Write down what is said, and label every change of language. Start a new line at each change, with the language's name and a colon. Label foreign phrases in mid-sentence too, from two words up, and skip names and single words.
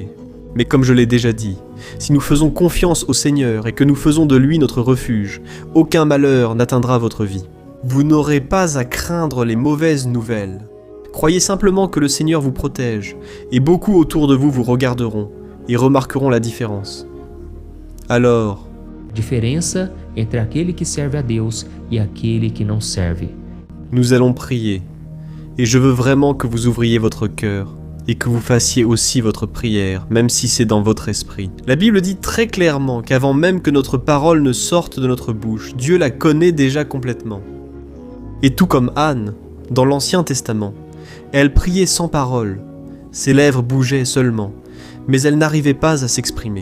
French: Mais comme je l'ai déjà dit, si nous faisons confiance au Seigneur et que nous faisons de lui notre refuge, aucun malheur n'atteindra votre vie. Vous n'aurez pas à craindre les mauvaises nouvelles. Croyez simplement que le Seigneur vous protège, et beaucoup autour de vous vous regarderont et remarqueront la différence. Alors,
Portuguese: Diferença entre aquele que serve a Deus e aquele que não serve.
French: Nous allons prier, et je veux vraiment que vous ouvriez votre cœur et que vous fassiez aussi votre prière, même si c'est dans votre esprit. La Bible dit très clairement qu'avant même que notre parole ne sorte de notre bouche, Dieu la connaît déjà complètement. Et tout comme Anne, dans l'Ancien Testament, elle priait sans parole, ses lèvres bougeaient seulement, mais elle n'arrivait pas à s'exprimer.